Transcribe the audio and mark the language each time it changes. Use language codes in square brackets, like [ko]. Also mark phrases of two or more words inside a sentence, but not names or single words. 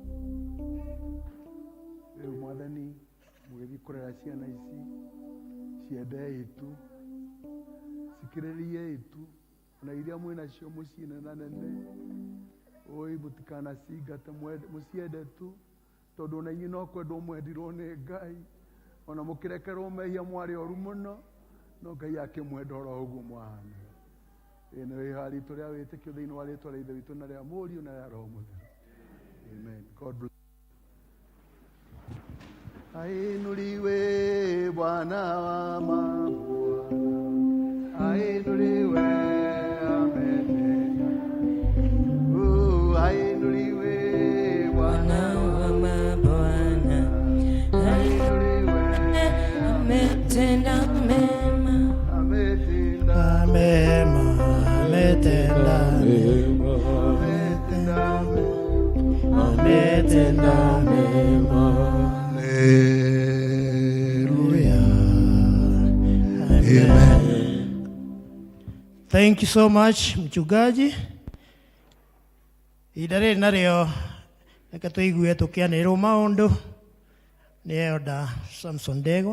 [ki] Rĩu Mwathani mũgĩthiĩ kũrera ciana ici ciende itu cikirĩrie itu na iria mwĩnacio mũciĩ nene oi mũtikanacingate mũciende tu tondũ na inyuĩ no kwendwo mwendirwo nĩ Ngai ona mũkĩrekerwo mehia mwarĩ oru mũno no Ngai akĩmwenda oro ũguo mwahana ĩno ĩha rĩtũ rĩa wĩtĩkio thĩinĩ wa rĩtwa rĩa Ithe witũ na rĩa Mũriũ na rĩa Roho Mũtheru. [en] Amen. God bless. [sw] Ainuliwe Bwana wa mabwana, ainuliwe ametenda. Ainuliwe Bwana wa mabwana, ainuliwe ametenda mema, ametenda mema, ametenda mema, ametenda mema. [en] Hallelujah. Amen. Thank you so much, mchungaji. [ki] Idare nario reka tuigue tukianĩrwo maũndũ nĩ Elder Samson Ndegwa.